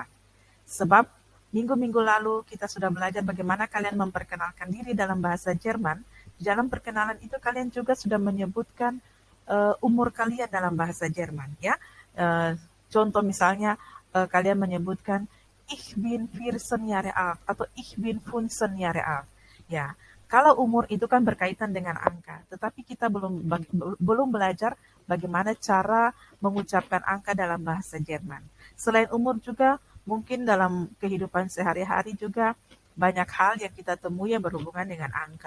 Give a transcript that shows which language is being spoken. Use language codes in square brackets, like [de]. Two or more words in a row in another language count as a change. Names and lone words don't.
[id] Sebab minggu-minggu lalu kita sudah belajar bagaimana kalian memperkenalkan diri dalam bahasa Jerman. Di dalam perkenalan itu kalian juga sudah menyebutkan umur kalian dalam bahasa Jerman, ya. Eh, Contoh misalnya kalian menyebutkan [de] Ich bin 14 Jahre alt [id] atau [de] Ich bin 15 Jahre alt. [id] Ya, kalau umur itu kan berkaitan dengan angka, tetapi kita belum belajar bagaimana cara mengucapkan angka dalam bahasa Jerman. Selain umur juga mungkin dalam kehidupan sehari-hari juga banyak hal yang kita temui yang berhubungan dengan angka.